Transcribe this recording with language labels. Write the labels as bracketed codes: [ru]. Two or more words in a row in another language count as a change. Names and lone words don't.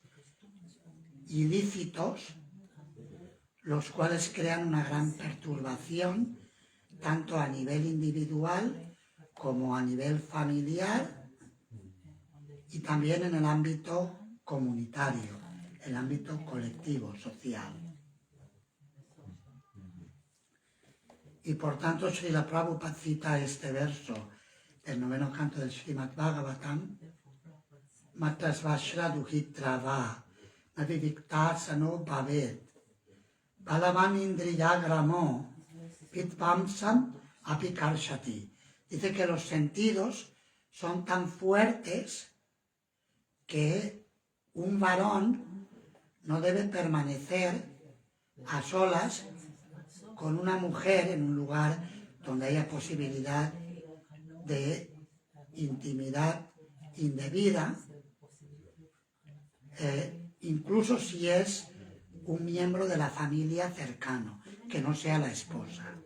[es] ilícitos, los cuales crean una gran perturbación tanto a nivel individual como a nivel familiar y también en el ámbito comunitario, el ámbito colectivo, social. Y por tanto, Srila Prabhupada cita este verso del 9º canto del Srimad Bhagavatam: [sa] मात्रा स्वस्रा दुहित्रा वा नाविविक्तासनो भवेत् बलवान् इन्द्रियग्रामो विद्वांसम् अपकर्षति. [es] Dice que los sentidos son tan fuertes que un varón no debe permanecer a solas con una mujer en un lugar donde haya posibilidad de intimidad indebida, incluso si es un miembro de la familia cercano, que no sea la esposa.